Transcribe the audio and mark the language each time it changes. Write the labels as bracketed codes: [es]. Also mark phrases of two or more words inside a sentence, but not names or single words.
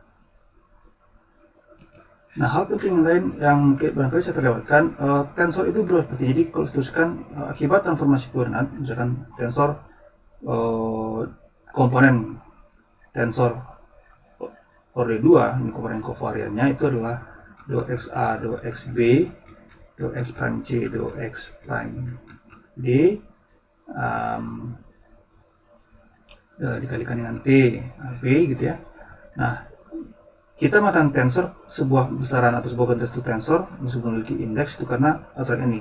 [id] Nah, hal penting lain yang barangkali saya terlewatkan, tensor itu berubah seperti ini. Jadi kalau dituliskan akibat transformasi koordinat, misalkan tensor komponen tensor orde 2, ini komponen kovariannya itu adalah do XA do XB do X prime C do X prime D dikalikan dengan T AB gitu ya. Nah, kita mengatakan tensor sebuah besaran atau sebuah bentuk tensor mesti memiliki indeks itu karena aturan ini.